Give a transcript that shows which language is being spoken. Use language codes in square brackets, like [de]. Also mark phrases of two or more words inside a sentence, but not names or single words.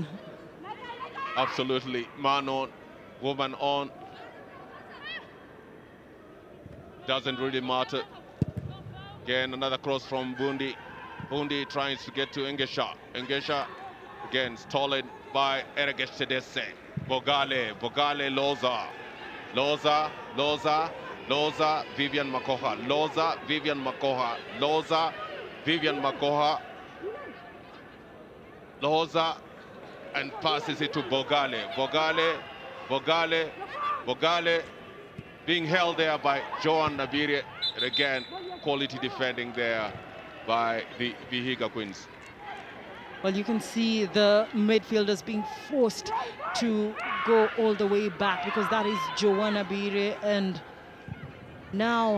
[en] Absolutely, man on, woman on. Doesn't really matter. Again, another cross from Bundi. Bundi tries to get to Engesha. Engesha, again, stolen by Aragesh Tadese. Bogale, Bogale, Loza. Loza, Loza, Loza, Vivian Makoha. Loza, Vivian Makoha. Loza, Vivian Makoha. Loza, and passes it to Bogale. Bogale, Bogale, Bogale, being held there by Joan Nabire. And again, quality defending there by the VIHIGA Queens. Well, you can see the midfielders being forced to go all the way back because that is Joanna Bire, and now...